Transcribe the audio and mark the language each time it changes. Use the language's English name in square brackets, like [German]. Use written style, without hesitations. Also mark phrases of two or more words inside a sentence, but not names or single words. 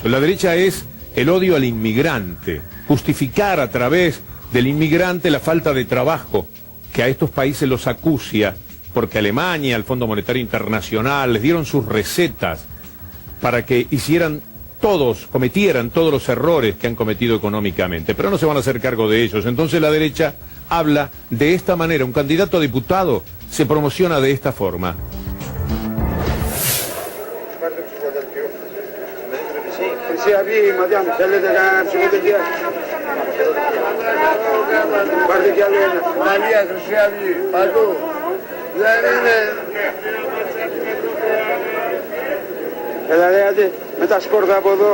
[Spanish] La derecha es el odio al inmigrante, justificar a través del inmigrante la falta de trabajo que a estos países los acucia, porque Alemania, el Fondo Monetario Internacional, les dieron sus recetas para que cometieran todos los errores que han cometido económicamente, pero no se van a hacer cargo de ellos. Entonces la derecha habla de esta manera, un candidato a diputado se promociona de esta forma. [Greek] Χρυσή Αυγή, ματιά μου, θέλετε κανένα ψηφοδελτία? Πάρτε κι άλλο ένα. Μαλία, Χρυσή Αυγή, παντού. Δεν είναι... Έλα ρε, άντε, με τα σκόρδα από εδώ.